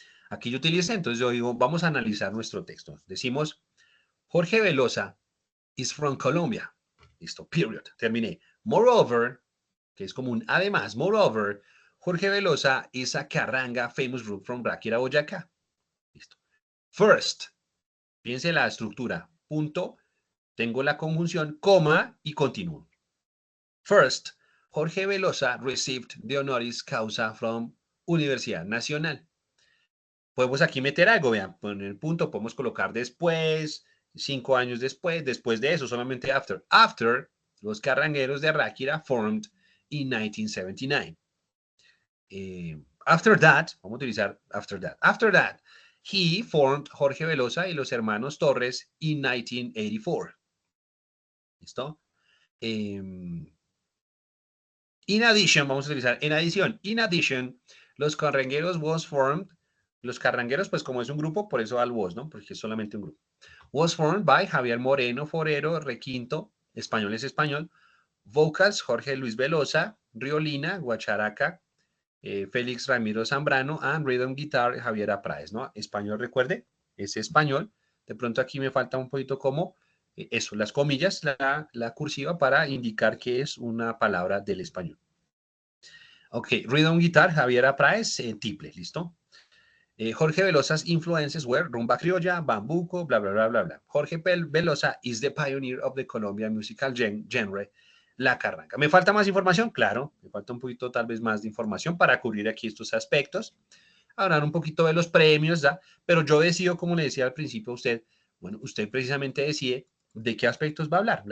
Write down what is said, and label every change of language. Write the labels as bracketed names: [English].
[Spanish] Aquí yo utilicé, entonces yo digo, vamos a analizar nuestro texto. Decimos, [English] Jorge Velosa is from Colombia. [Spanish] Listo, period. Terminé. [English] Moreover, [Spanish] que es como un además, [English] moreover, Jorge Velosa is a carranga famous group from Ráquira, Boyacá. Listo. [Spanish] First, piense la estructura, punto, tengo la conjunción, coma y continúo. [English] First, Jorge Velosa received the honoris causa from Universidad Nacional. [Spanish] Podemos aquí meter algo, vean, poner el punto, podemos colocar después, 5 años después, después de eso, solamente after. [English] After, los carrangueros de Ráquira formed in 1979. After that, [Spanish] vamos a utilizar [English] after that. After that, he formed Jorge Velosa y los hermanos Torres in 1984. ¿Listo? In addition, [Spanish] vamos a utilizar en adición. [English] In addition, los carrangueros was formed. [Spanish] Los carrangueros, pues como es un grupo, por eso al was, ¿no? Porque es solamente un grupo. [English] Was formed by [Spanish] Javier Moreno Forero, Requinto, español es español. [English] Vocals, Jorge Luis Velosa, Riolina, Guacharaca, Félix Ramiro Zambrano, and Rhythm Guitar, Javier Apráez, ¿no? [Spanish] Español, recuerde, es español. De pronto aquí me falta un poquito como eso, las comillas, la cursiva para indicar que es una palabra del español. [English] Ok, Rhythm Guitar, Javier Apráez, tiple, ¿listo? Jorge Velosa's influences were rumba criolla, bambuco, bla, bla, bla, bla, bla. Jorge Velosa is the pioneer of the Colombian musical genre, la carranga. [Spanish] ¿Me falta más información? Claro, me falta un poquito tal vez más de información para cubrir aquí estos aspectos. Hablar un poquito de los premios, ¿ya? Pero yo decido, como le decía al principio a usted, bueno, usted precisamente decide de qué aspectos va a hablar.